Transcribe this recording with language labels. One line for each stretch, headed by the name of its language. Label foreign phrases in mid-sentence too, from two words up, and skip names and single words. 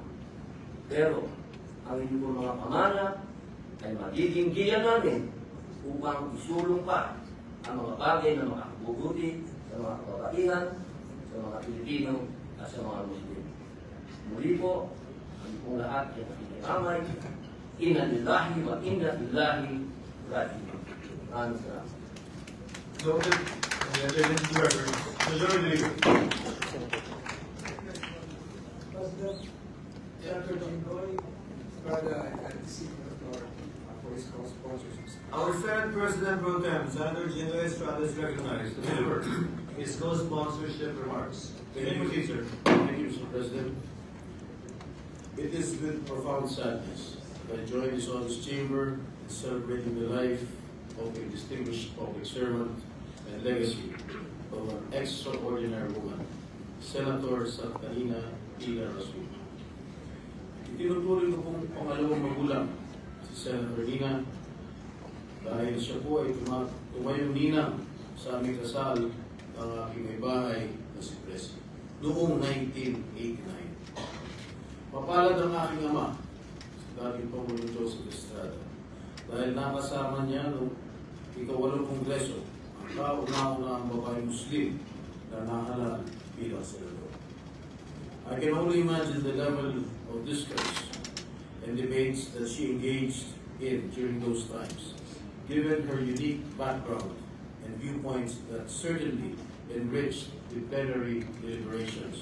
Filipino: Pero ang inyong mga pamana ay magiging giya namin upang isulong pa ang mga bagay na makakabubuti sa mga kababaihan, sa mga Pilipino at sa mga Muslim. Muli po, ang pong lahat ay nakikiramay.
Arabic: إنا لله وإنا إليه راجعون.
Filipino: Maraming salamat.
English: Noted, and the attendance to record. Majority Leader. President, Senator Jinggoy, Estrada, and Senator the floor for his co-sponsorship. Our Senate President Pro Tem, Senator Jinggoy Estrada is recognized to deliver his co-sponsorship remarks. Can you proceed, sir? Thank you, Mr. President. It is with profound sadness that I join this august chamber in celebrating the life of a distinguished public servant and legacy of an extraordinary woman, Senator Santanina Ina Rasul.
Filipino: Itinutuloy ko pong pangalawang magulang si Senator Nina dahil siya po ay tumayong ninang sa aming kasal ng aking may bahay na si Presley noong 1989. Mapalad ang aking ama, si dating Pangulong Joseph Estrada, dahil nakasama niya noong ika-8 Kongreso ang kauna-una ang babae Muslim na nahalal bilang senador.
English: I can only imagine the level of discourse and debates that she engaged in during those times, given her unique background and viewpoints that certainly enriched the plenary deliberations.